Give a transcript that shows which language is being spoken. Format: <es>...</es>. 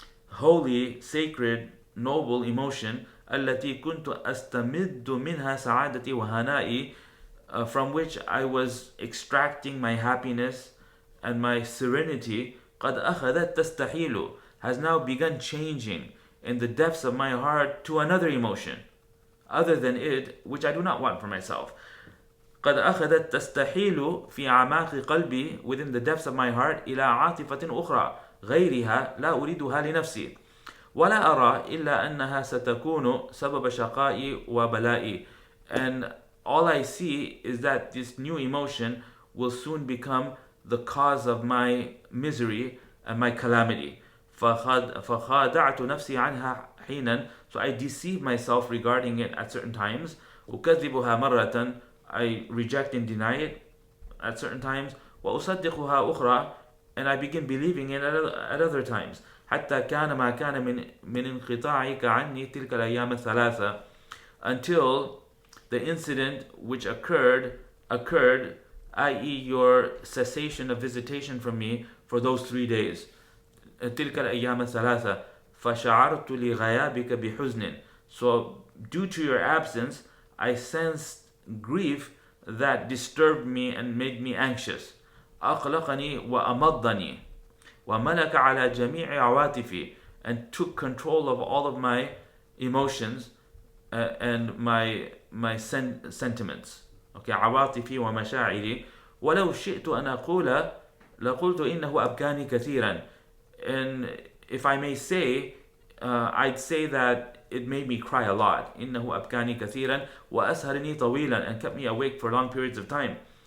<en>holy, sacred, noble emotion</en> <ar>التي كنت أستمد منها سعادتي وهنائي,</ar> <en>from which I was extracting my happiness and my serenity,</en> <ar>قد أخذت تستحيل,</ar> <en>has now begun changing in the depths of my heart to another emotion other than it, which I do not want for myself.</en> <ar>قد أخذت تستحيل في أعماق قلبي,</ar> <en>within the depths of my heart,</en> <ar>إلى عاطفة أخرى غيرها لا أريدها لنفسي. ولا أرى إلا أنها ستكون سبب شقائي وبلائي, and</ar> <en>all I see is that this new emotion will soon become the cause of my misery and my calamity.</en> <ar>فخادعت نفسي عنها حينا,</ar> <en>so I deceive myself regarding it at certain times.</en> <ar>أكذبها مرة,</ar> <en>I reject and deny it at certain times.</en> <ar>وأصدقها أخرى,</ar> <en>and I begin believing it at other times.</en> <ar>حتى كان ما كان من انقطاعك عني تلك الأيام الثلاثة,</ar> <en>until the incident which occurred, i.e. your cessation of visitation from me for those 3 days.</en> <ar>تلك الأيام الثلاثة فشعرت لغيابك بحزن,</ar> <en>so due to your absence I sensed grief that disturbed me and made me anxious.</en> <ar>أقلقني وأمضني وملك على جميع عواطفي,</ar> <en>and took control of all of my emotions and my sentiments.</en> <ar>Okay, عواطفي ومشاعري. ولو شئت أن أقول لقلت إنه أبكاني كثيرا,</ar> <en>and if I may say, I'd say that it made me cry a lot.</en> <ar>إنه أبكاني كثيرا وأسهرني طويلا,</ar> <en>and kept me awake for long periods of time.</en>